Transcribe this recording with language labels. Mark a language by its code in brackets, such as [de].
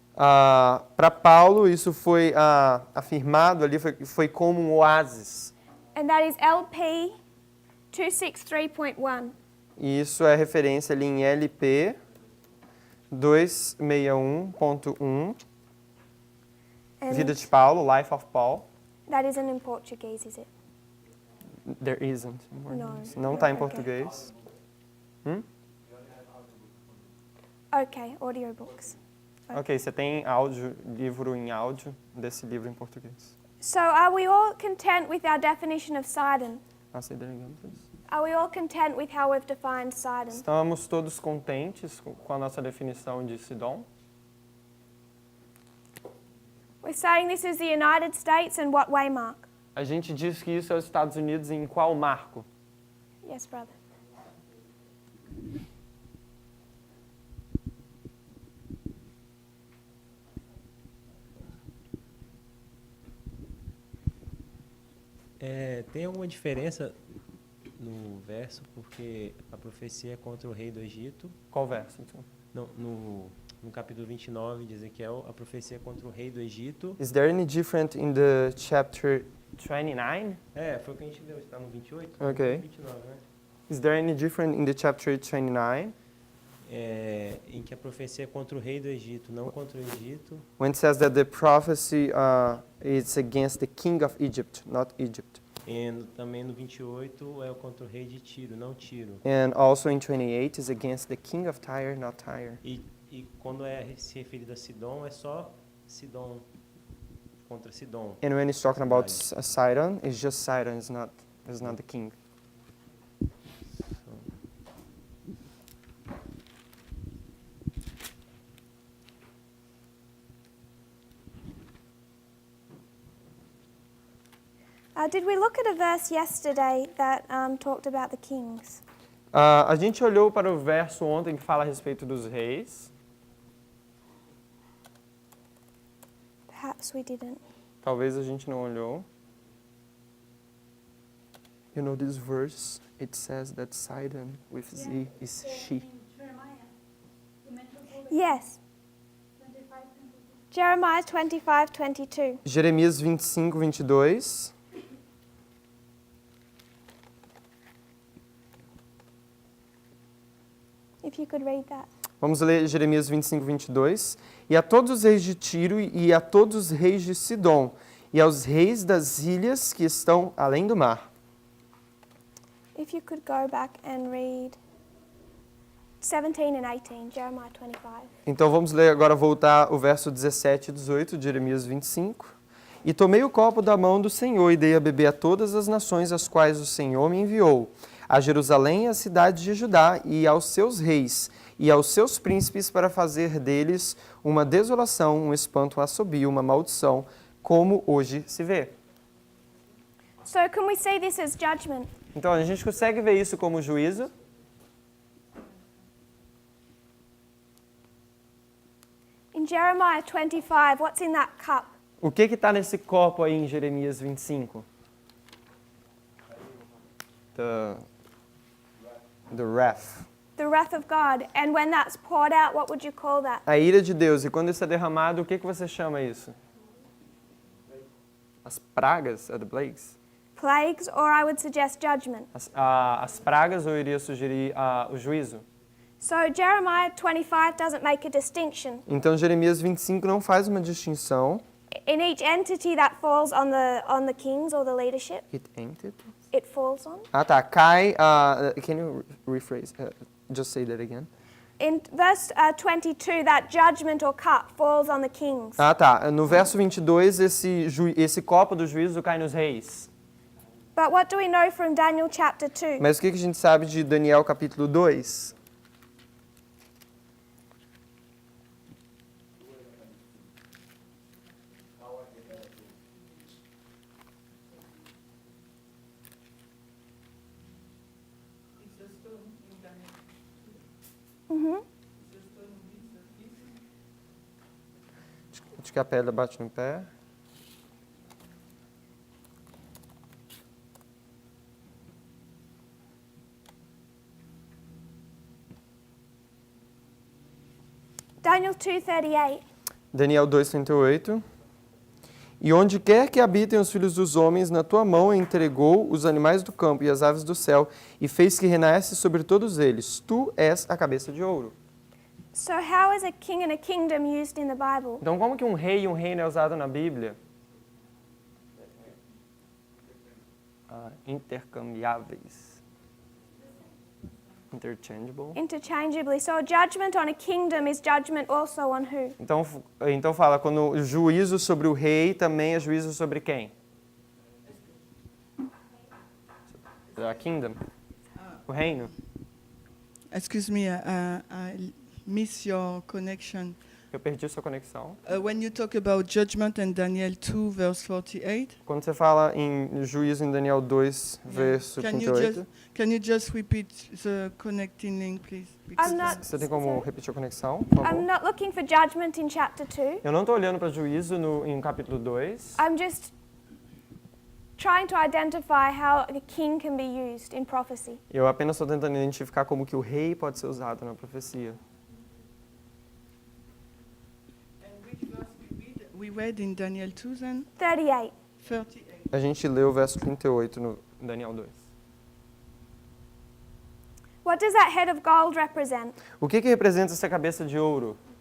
[pt] Para Paulo, isso foi afirmado ali, foi como um oásis. [en] And that is LP 263.1. [pt] E isso é referência ali em LP 261.1. Vida de Paulo, [en] Life of Paul. That isn't in Portuguese, is it? There isn't. No. [pt] Não está em [en] Okay. [pt] português. [en] Okay, audiobooks. [pt] Ok, você tem áudio, livro em áudio desse livro em português. [en] So are we all content with our definition of Sidon? Say that again, please. Are we all content with how we've defined Sidon? [pt] Estamos todos contentes com a nossa definição de Sidom? [en] We're saying this is the United States and what way, Mark? [pt] A gente diz que isso é os Estados Unidos em qual marco? [en] Yes, brother. [pt] Tem alguma diferença no verso, porque a profecia é contra o rei do Egito. Qual verso, então? No capítulo 29 de Ezequiel, a profecia é contra o rei do Egito. [en] Is there any different in the chapter 29? [pt] Foi o que a gente leu, está no 28? Ok. 29, né? [en] Is there any different in the chapter 29? [pt] Em que a profecia é contra o rei do Egito, não contra o Egito. [en] When it says that the prophecy is against the king of Egypt, not Egypt. [pt] E também no 28 é contra o rei de Tiro, não Tiro. [en] And also in 28 is against the king of Tyre, not Tyre. [pt] E quando se referido a Sidom, é só Sidom, contra Sidom. [en] And when it's talking about Sidon, it's just Sidon, it's not the king. Did we look at a verse yesterday that talked about the kings? [pt] A gente olhou para o verso ontem que fala a respeito dos reis. [en] Perhaps we didn't. [pt] Talvez a gente não olhou. [en] You know this verse, it says that Sidon with Z is she. Yes. Jeremiah 25:22. [pt] Jeremias 25, 22. [en] If you could read that. [pt] Vamos ler Jeremias 25, 22. E a todos os reis de Tiro e a todos os reis de Sidom, e aos reis das ilhas que estão além do mar. [en] If you could go back and read 17 and 18, Jeremiah 25. [pt] Então vamos ler agora, voltar o verso 17 e 18 de Jeremias 25. E tomei o copo da mão do Senhor e dei a beber a todas as nações às quais o Senhor me enviou, a Jerusalém e a cidade de Judá e aos seus reis e aos seus príncipes para fazer deles uma desolação, um espanto, um assobio, uma maldição, como hoje se vê. [en] So can we see this as judgment? [pt] Então a gente consegue ver isso como juízo? [en] In Jeremiah 25, what's in that cup? [pt] O que está nesse copo aí em Jeremias 25? [en] The wrath. The wrath of God. And when that's poured out, what would you call that? [pt] A ira de Deus. E quando isso é derramado, o que você chama isso? As pragas, [en] the plagues. Plagues, or I would suggest judgment. [pt] As pragas, eu iria sugerir o juízo. [en] So Jeremiah 25 doesn't make a distinction. [pt] Então Jeremias 25 não faz uma distinção. [en] In each entity that falls on the kings or the leadership, it falls on. [pt] Tá. Cai. [en] Can you rephrase? Just say that again. In verse 22, that judgment or cup falls on the kings. [pt] Tá. No verso 22, esse copo do juízo cai nos reis. [en] But what do we know from Daniel chapter 2? [pt] Mas o que a gente sabe de Daniel capítulo 2? Acho que a pedra bate no pé. [en] Daniel 2:38. Daniel 2:38. [pt] E onde quer que habitem os filhos dos homens, na tua mão entregou os animais do campo e as aves do céu, e fez que renasce sobre todos eles. Tu és a cabeça de ouro. [en] So how is a king and a kingdom used in the Bible? [pt] Então, como que um rei e um reino é usado na Bíblia? Intercambiáveis. [en] Interchangeable. Interchangeably. So a judgment on a kingdom is judgment also on who? [pt] Então fala, quando o juízo sobre o rei também é juízo sobre quem? [en] A kingdom. [pt] O reino. [en] Excuse me, I miss your connection. [pt] Eu perdi sua conexão. [en] When you talk about judgment in Daniel 2, verse 48, [pt] Quando você fala em juízo em Daniel 2, verso [en] can 38, you just repeat the connecting link, please? I'm not, [pt] você tem como repetir a conexão, por favor? [en] I'm not looking for judgment in chapter 2. [pt] Eu não estou olhando para juízo em capítulo 2. [en] I'm just trying to identify how a king can be used in prophecy. [pt] Eu apenas estou tentando identificar como que o rei pode ser usado na profecia. [en] And which verse we read in Daniel 2 then? 38. 38. [pt] A gente leu o verso 38 no Daniel 2. [en] What does that head of gold represent? [pt] O que representa essa cabeça de ouro?